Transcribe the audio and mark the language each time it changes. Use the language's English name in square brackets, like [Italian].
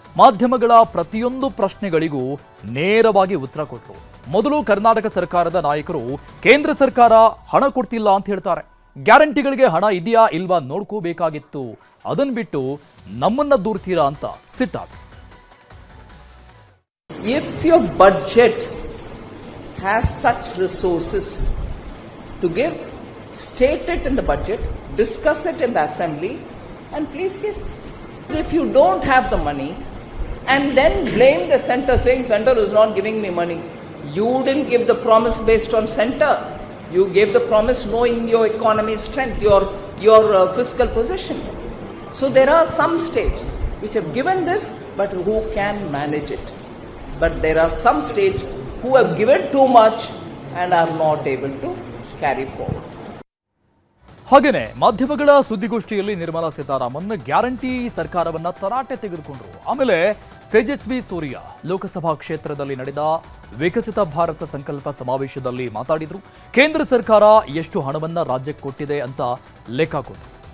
[Kannada] ಮಾಧ್ಯಮಗಳ ಪ್ರತಿಯೊಂದು ಪ್ರಶ್ನೆಗಳಿಗೂ ನೇರವಾಗಿ ಉತ್ತರ ಕೊಟ್ಟರು. ಮೊದಲು ಕರ್ನಾಟಕ ಸರ್ಕಾರದ ನಾಯಕರು ಕೇಂದ್ರ ಸರ್ಕಾರ ಹಣ ಕೊಡ್ತಿಲ್ಲ ಅಂತ ಹೇಳ್ತಾರೆ. ಗ್ಯಾರಂಟಿಗಳಿಗೆ ಹಣ ಇದೆಯಾ ಇಲ್ವಾ ನೋಡ್ಕೋಬೇಕಾಗಿತ್ತು, ಅದನ್ನ ಬಿಟ್ಟು ನಮ್ಮನ್ನ ದೂರ್ತೀರಾ ಅಂತ ಸಿಟ್ಟಾದ್ರು. [English] If your budget has such resources to give, state it in the budget, discuss it in the assembly, and please give. If you don't have the money and then blame the center saying center is not giving me money, you didn't give the promise based on center. You gave the promise knowing your economy's strength, your fiscal position. So there are some states which have given this but who can manage it. But there are some states who have given too much and are not able to carry forward. [Kannada] ಹಾಗೇನೆ ಮಾಧ್ಯಮಗಳ ಸುದ್ದಿಗೋಷ್ಠಿಯಲ್ಲಿ Nirmala Sitharaman guarantee ಸರ್ಕಾರವನ್ನ ತರಾಟೆ ತೆಗೆದುಕೊಂಡ್ರು. ಆಮೇಲೆ ತೇಜಸ್ವಿ ಸೂರ್ಯ ಲೋಕಸಭಾ ಕ್ಷೇತ್ರದಲ್ಲಿ ನಡೆದ ವಿಕಸಿತ ಭಾರತ ಸಂಕಲ್ಪ ಸಮಾವೇಶದಲ್ಲಿ ಮಾತಾಡಿದ್ರು. ಕೇಂದ್ರ ಸರ್ಕಾರ ಎಷ್ಟು ಹಣವನ್ನ ರಾಜ್ಯಕ್ಕೆ ಕೊಟ್ಟಿದೆ ಅಂತ ಲೆಕ್ಕ ಕೊಟ್ಟರು.